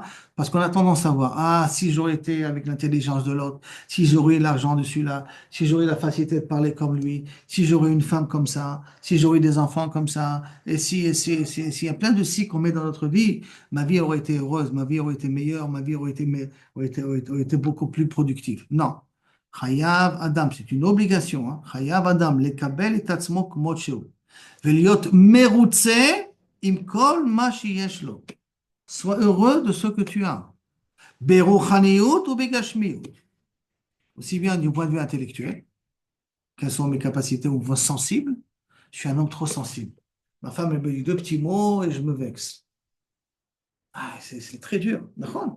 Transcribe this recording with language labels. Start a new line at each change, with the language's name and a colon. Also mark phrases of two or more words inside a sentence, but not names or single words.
French: Parce qu'on a tendance à voir, ah, si j'aurais été avec l'intelligence de l'autre, si j'aurais eu l'argent de celui-là, si j'aurais eu la facilité de parler comme lui, si j'aurais eu une femme comme ça, si j'aurais eu des enfants comme ça, et si, il y a plein de si qu'on met dans notre vie, ma vie aurait été heureuse, ma vie aurait été meilleure, ma vie aurait été beaucoup plus productive. Non.
Hebrew: חייב אדם,
French: c'est une obligation.
Hebrew: חייב אדם, לקבל את עצמו כמות שהוא. ולהיות מרוצה עם כל מה שיש לו.
French: Sois heureux de ce que tu as. Beruchaniut ou begashmiut. Aussi bien du point de vue intellectuel, quelles sont mes capacités au niveau sensible. Je suis un homme trop sensible. Ma femme, elle me dit deux petits mots et je me vexe. Ah, c'est très dur. D'accord?